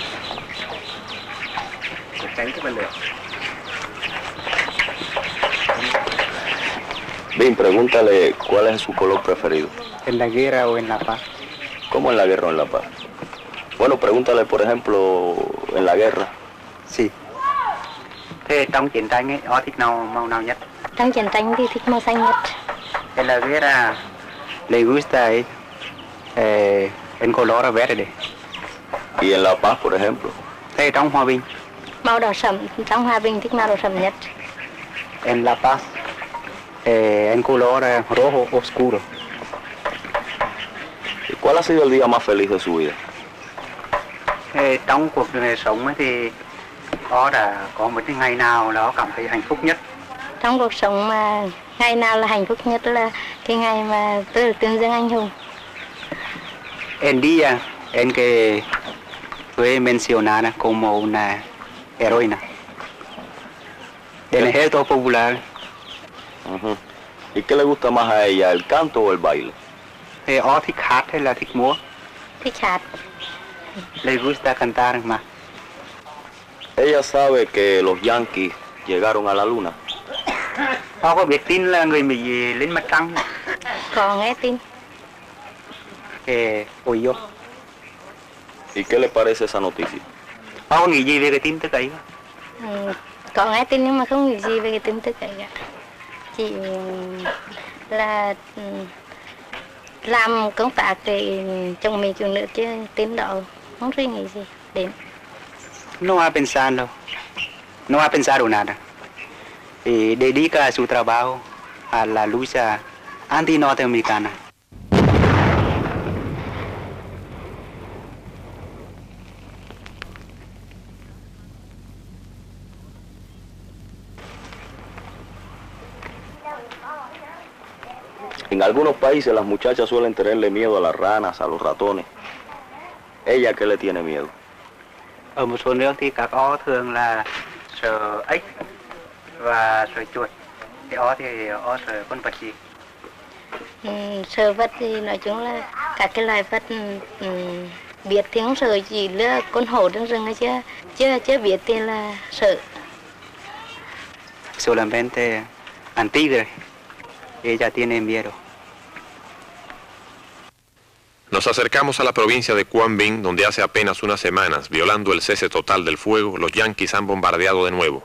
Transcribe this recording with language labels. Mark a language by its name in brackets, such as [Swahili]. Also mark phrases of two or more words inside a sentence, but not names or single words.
[Spanish] Bien, pregúntale cuál es su color preferido. ¿En la guerra o en la paz? ¿Cómo en la guerra o en la paz? Bueno, pregúntale, por ejemplo, en la guerra. Sí. [Vietnamese] Thế trong chiến tranh ấy, ó thích màu nào nhất? Trong chiến tranh thì thích màu xanh nhất. [Spanish] En la guerra le gusta el color verde. Y en la paz, por ejemplo. [Vietnamese] Thế trong hòa bình? Màu đỏ sẫm, trong hòa bình thích màu đỏ sẫm nhất. [Spanish] En la paz, en color rojo oscuro. ¿Y cuál ha sido el día más feliz de su vida? [Vietnamese] Trong cuộc sống ấy thì ó đã có một cái ngày nào đó cảm thấy hạnh phúc nhất. Trong cuộc sống mà ngày nào là hạnh phúc nhất là cái ngày mà tôi được tuyên dương anh hùng. [Spanish] El día en que fue mencionada como una heroína del ejército popular. Uh-huh. ¿Y qué le gusta más a ella, el canto o el baile? [Vietnamese] Ó thích hát hay là thích múa? Thích hát. [Spanish] Le gusta cantar más. Ella sabe que los yanquis llegaron a la luna. [Vietnamese] Ó có biết tin là người Mỹ lên mặt trăng? Có nghe tin. [Spanish] Oyó. ¿Y qué le parece esa noticia? [Vietnamese] Ó có nghĩ gì về cái tin tức ấy? Có nghe tin nhưng mà không nghĩ gì về cái tin tức ấy cả. Chỉ là làm công tác để chồng mình chồng nữ chứ tin đó không suy nghĩ gì đến. [Spanish] No ha pensado nada. Dedica su trabajo a la lucha anti-norteamericana. En algunos países las muchachas suelen tenerle miedo a las ranas, a los ratones. ¿Ella qué le tiene miedo? [Vietnamese] Ở một số nước thì các ó thường là sợ ếch và sợ chuột. Thì ó sợ con vật gì? Sợ vật thì nói chung là các cái loài vật biết thì không sợ, chỉ là con hổ trong rừng ấy chưa biết thì là sợ. [Spanish] Solamente al tigre. Ella tiene miedo. Nos acercamos a la provincia de Quang Binh, donde hace apenas unas semanas, violando el cese total del fuego, los yanquis han bombardeado de nuevo.